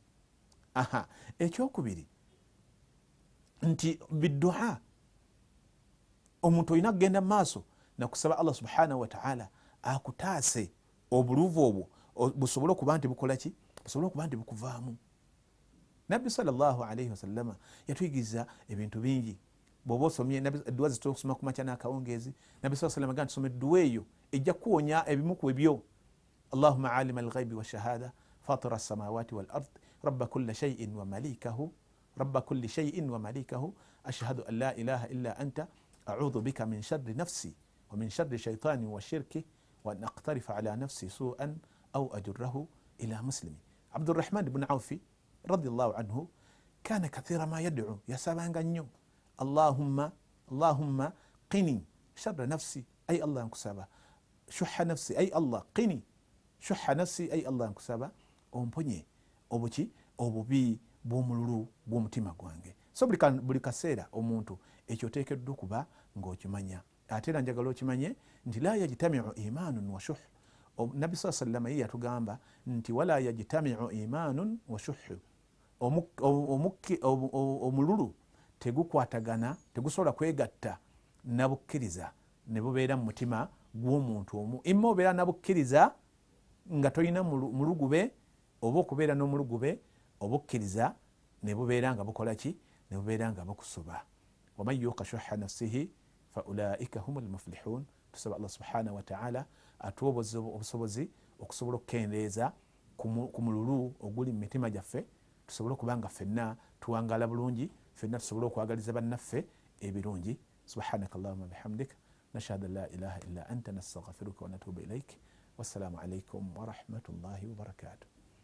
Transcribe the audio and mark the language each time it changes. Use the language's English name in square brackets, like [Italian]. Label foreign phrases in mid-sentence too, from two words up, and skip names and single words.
[Ganda] Ekyokubiri nti bidduha, omuntu olina kugenda mu maaso nakusaba [Arabic] الله سبحانه وتعالى [Ganda] akutaase obuluvu obwo busobole okuba nti bukola ki, busobole okuba nti bukuvaamu. Nabbi [Arabic] صلى الله عليه وسلم [Ganda] yatuyigiriza ebintu bingi. Bw'oba osomye edduwa zitosoma ku makya n'akawungeezi, Nabbi [Arabic] صلى الله عليه وسلم [Ganda] tusoma edduwa eyo ejja kuwonya ebimu ku ebyo. [Arabic] اللهم عالم الغيب والشهادة فاطر السماوات والأرض رب كل شيء ومليكه رب كل شيء ومليكه أشهد أن لا إله إلا أنت أعوذ بك من شر نفسي ومن شر الشيطان وشرك وأن أقترف على نفسي سوءا أو أجره إلى مسلم. عبد الرحمن بن عوف رضي الله عنه كان كثيرا ما يدعو, [Ganda] yasabanga nnyo [Arabic] اللهم قني شر نفسي, [Ganda] ay Allah nkusaba, [Arabic] شح نفسي, [Ganda] ay Allah [Arabic] قني شح نفسي, [Ganda] ay Allah nkusaba omponye obuki, obubi bw'omululu bw'omutima gwange. So buli kaseera omuntu ekyo oteekeddwa okuba ng'okimanya. Ate era njagala okimanye nti [Arabic] لا يجتمع إيمان وشح. [Ganda] Nabbi [Arabic] صلى الله عليه وسلم [Ganda] yatugamba nti [Arabic] ولا يجتمع إيمان وشح, [Ganda] omululu tegukwatagana, tegusobola kwegatta na bukkiriza ne bubeera mu mutima gw'omuntu omu. Imma obeera na bukkiriza nga tolina mulugube, oba okubeera n'omulugube obukkiriza ne bubeera nga bukola ki, ne bubeera nga bukusuba. [Arabic] ومن يوق شح نفسه فأولئك هم المفلحون. [Ganda] Tusaba [Arabic] الله سبحانه وتعالى [Ganda] atuwe obusobozi okusobola okukendeeza ku mululu oguli mu mitima gyaffe, tusobole okuba nga ffenna tuwangaala bulungi, ffenna tusobole okwagaliza bannaffe ebirungi. [Arabic] سبحانك اللهم بحمدك نشهد أن لا إله إلا أنت نستغفرك ونتوب إليك. والسلام عليكم ورحمة الله وبركاته.